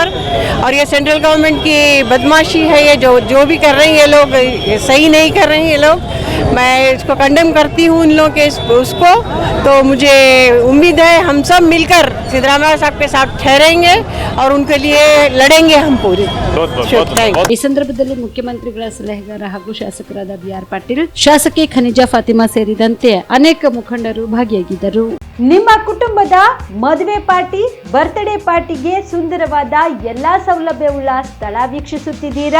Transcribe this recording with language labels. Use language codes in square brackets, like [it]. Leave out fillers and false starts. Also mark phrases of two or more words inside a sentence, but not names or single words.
[hi] और ये सेंट्रल गवर्नमेंट की बदमाशी है, ये जो भी कर रहे हैं ये लोग, ये सही नहीं कर रहे हैं ये लोग। मैं इसको कंडेम करती हूँ इन लोगों के उसको। तो मुझे उम्मीद है हम सब मिलकर सिद्धरामैया साहब के साथ ठहरेंगे और उनके लिए लड़ेंगे हम पूरी। [kn] ಈ ಸಂದರ್ಭದಲ್ಲಿ ಮುಖ್ಯಮಂತ್ರಿಗಳ ಸಲಹೆಗಾರ ಹಾಗೂ ಶಾಸಕರಾದ ಬಿಆರ್ ಪಾಟೀಲ್, ಶಾಸಕಿ ಖನಿಜಾ ಫಾತಿಮಾ ಸೇರಿದಂತೆ ಅನೇಕ ಮುಖಂಡರು ಭಾಗಿಯಾಗಿದ್ದರು. ನಿಮ್ಮ ಕುಟುಂಬದ ಮದುವೆ ಪಾರ್ಟಿ, ಬರ್ತ್ಡೇ ಪಾರ್ಟಿಗೆ ಸುಂದರವಾದ ಎಲ್ಲಾ ಸೌಲಭ್ಯವುಳ್ಳ ಸ್ಥಳ ವೀಕ್ಷಿಸುತ್ತಿದ್ದೀರಾ?